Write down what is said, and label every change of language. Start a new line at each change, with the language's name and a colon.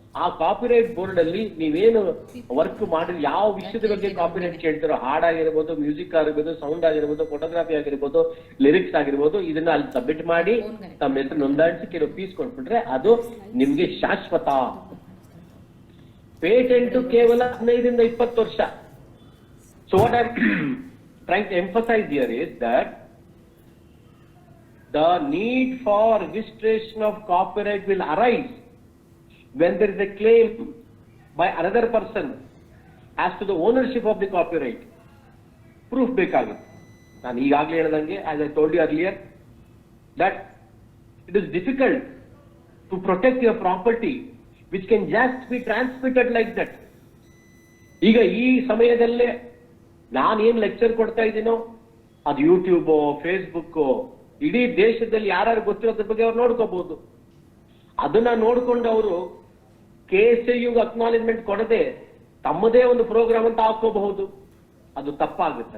Kannada: ಆ copyright board ಅಲ್ಲಿ ನೀವೇನು ವರ್ಕ್ ಮಾಡಿ ಯಾವ ವಿಷಯದ ಬಗ್ಗೆ ಕಾಪಿರೈಟ್ ಕೇಳ್ತಾರೋ, ಹಾಡಾಗಿರ್ಬೋದು, ಮ್ಯೂಸಿಕ್ ಆಗಿರ್ಬೋದು, ಸೌಂಡ್ ಆಗಿರ್ಬೋದು, ಫೋಟೋಗ್ರಫಿ ಆಗಿರ್ಬೋದು, ಲಿರಿಕ್ಸ್ ಆಗಿರ್ಬೋದು, ಇದನ್ನ ಅಲ್ಲಿ ಸಬ್ಮಿಟ್ ಮಾಡಿ ತಮ್ಮ ಹೆಸರು ನೋಂದಾಯಿಸಿ ಕೆಲವು ಫೀಸ್ ಕೊಟ್ಬಿಟ್ರೆ ಅದು ನಿಮ್ಗೆ ಶಾಶ್ವತ. ಪೇಟೆಂಟ್ ಕೇವಲ 15 ಇಂದ 20 ವರ್ಷ.
English: So what I'm trying to emphasize here is that the need for registration of copyright will arise when there is a claim by another person as to the ownership of the copyright.
Kannada: Proof ಬೇಕಾಗುತ್ತೆ. ನಾನು ಈಗಾಗಲೇ ಹೇಳಿದಂಗೆ,
English: as I told you earlier, that it is difficult to protect your property which can just be transmitted like that.
Kannada: ಈಗ ಈ ಸಮಯದಲ್ಲೇ ನಾನು ಏನ್ lecture ಕೊಡ್ತಾ ಇದ್ದೀನೋ ಅದು ಯೂಟ್ಯೂಬ್, ಫೇಸ್ಬುಕ್, ಇಡೀ ದೇಶದಲ್ಲಿ ಯಾರು ಗೊತ್ತಿರೋದ್ರ ಬಗ್ಗೆ ಅವ್ರು ನೋಡ್ಕೋಬಹುದು. ಅದನ್ನ ನೋಡ್ಕೊಂಡು ಅವರು KSAU ಅಕ್ನಾಲೆಜ್ಮೆಂಟ್ ಕೊಡದೆ ತಮ್ಮದೇ ಒಂದು ಪ್ರೋಗ್ರಾಮ್ ಅಂತ ಹಾಕೋಬಹುದು. ಅದು ತಪ್ಪಾಗುತ್ತೆ.